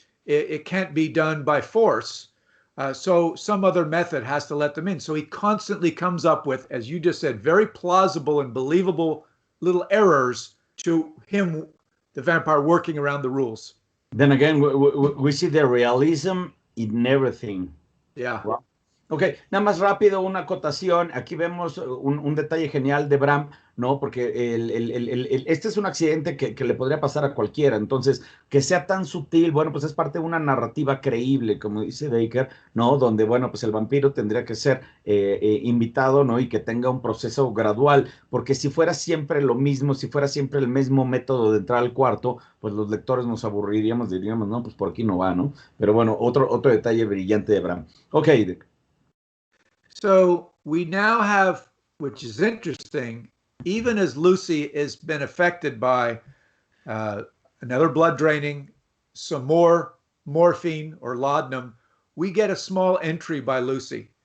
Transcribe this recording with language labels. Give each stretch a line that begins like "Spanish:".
English: It can't be done by force. So some other method has to let them in. So he constantly comes up with, as you just said, very plausible and believable little errors to him, the vampire, working around the rules. Then again, we see the realism in everything. Yeah. Wow.
Spanish: Ok, nada más rápido, una acotación. Aquí vemos un detalle genial de Bram, ¿no? Porque este es un accidente que le podría pasar a cualquiera. Entonces, que sea tan sutil, bueno, pues es parte de una narrativa creíble, como dice Dacre, ¿no? Donde, bueno, pues el vampiro tendría que ser invitado, ¿no? Y que tenga un proceso gradual. Porque si fuera siempre lo mismo, si fuera siempre el mismo método de entrar al cuarto, pues los lectores nos aburriríamos, diríamos, no, pues por aquí no va, ¿no? Pero bueno, otro detalle brillante de Bram.
English: Ok, Dacre. So we now have, which is interesting, even as Lucy has been affected by another blood draining, some more morphine or laudanum, we get a small entry by Lucy.